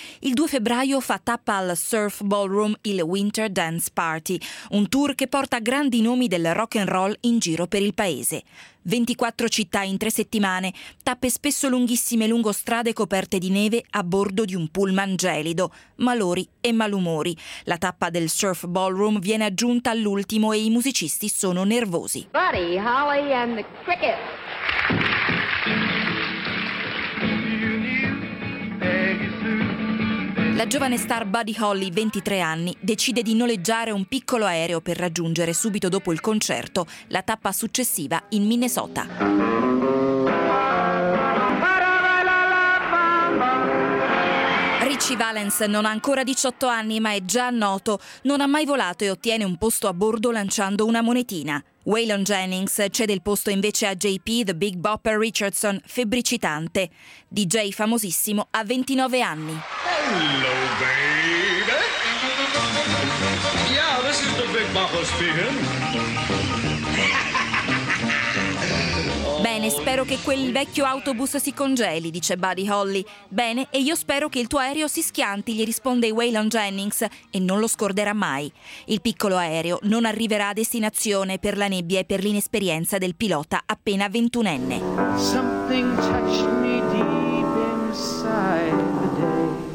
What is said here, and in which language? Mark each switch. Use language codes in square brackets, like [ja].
[it] Il 2 febbraio fa tappa al Surf Ballroom il Winter Dance Party, un tour che porta grandi nomi del rock and roll in giro per il paese. 24 città in 3 settimane, tappe spesso lunghissime lungo strade coperte di neve a bordo di un pullman gelido, malori e malumori. La tappa del Surf Ballroom viene aggiunta all'ultimo e i musicisti sono nervosi. Buddy Holly and the Cricket. La La giovane star Buddy Holly, 23 anni, decide di noleggiare un piccolo aereo per raggiungere subito dopo il concerto la tappa successiva in Minnesota. Richie Valens non ha ancora 18 anni, ma è già noto. Non ha mai volato e ottiene un posto a bordo lanciando una monetina. Waylon Jennings cede il posto invece a JP, The Big Bopper Richardson, febbricitante. DJ famosissimo, ha 29 anni. [en] Hello, baby! Yeah, this is the Big Bopper speaking. [it] Bene, spero che quel vecchio autobus si congeli, dice Buddy Holly. Bene, e io spero che il tuo aereo si schianti, gli risponde Waylon Jennings, e non lo scorderà mai. Il piccolo aereo non arriverà a destinazione per la nebbia e per l'inesperienza del pilota appena 21enne. [en] Something touched me deep inside the day.